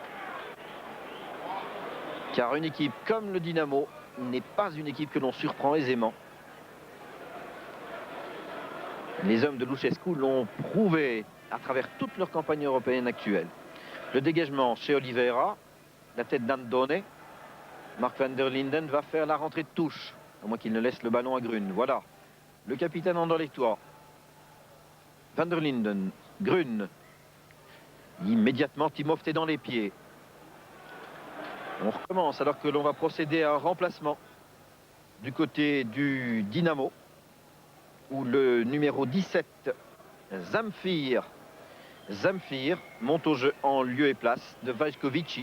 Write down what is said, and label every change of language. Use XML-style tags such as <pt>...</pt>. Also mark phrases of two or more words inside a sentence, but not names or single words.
<fr>Car une équipe comme le Dynamo n'est pas une équipe que l'on surprend aisément. Les hommes de Luchescu l'ont prouvé à travers toute leur campagne européenne actuelle. Le dégagement chez Oliveira, la tête d'Andone. Mark Van der Linden va faire la rentrée de touche, à moins qu'il ne laisse le ballon à Grune. Voilà, le capitaine Anderlechtois. Van der Linden, Grune. Immédiatement, Timofte est dans les pieds. On recommence alors que l'on va procéder à un remplacement du côté du Dynamo, où le numéro 17, Zamfir monte au jeu en lieu et place de Vajkovici.</fr>